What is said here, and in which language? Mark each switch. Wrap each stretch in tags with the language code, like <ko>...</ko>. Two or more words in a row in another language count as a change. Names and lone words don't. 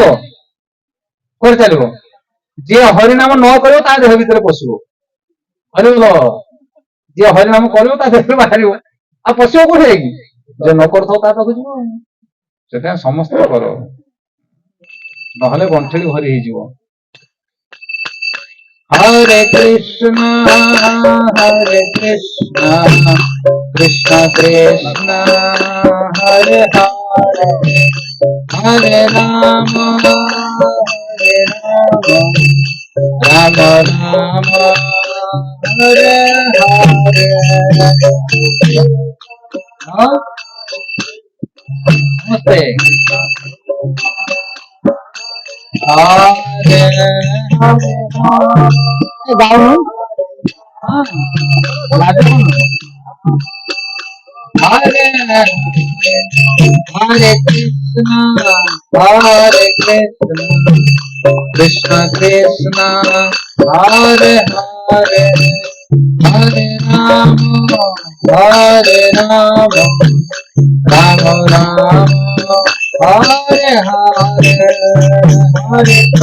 <or>କୁଆଡେ ଚାଲିବ? ଯିଏ ହରିନାମ ନ କରିବ ତା ଦେହ ଭିତରେ ପଶିବ। ହରିବ। ଯିଏ ହରିନାମ କରିବ ତା ଦେହରୁ ବାହାରିବ, ଆଉ ପଶିବ କୋଉଠି ଯାଇକି? ଯେ ନ କରୁଥିବ ତା ପାଖକୁ ଯିବ। ସେଥିପାଇଁ ସମସ୍ତେ କର, ନହେଲେ ଗଣ୍ଠେଳି ଭରି ହେଇଯିବ।</or> <sa>हरे कृष्ण, कृष्ण कृष्ण, हरे हरे, हरे राम, राम राम, हरे हरे.</sa> <hi>हाँ, नमस्ते। हरे हरे गाओ।</hi> <sa>हाँ, राधे। हरे हरे कृष्णा, हरे कृष्णा, कृष्ण कृष्ण, हरे हरे, हरे राम, हरे राम, राम राम, हरे हरे, हरे</sa>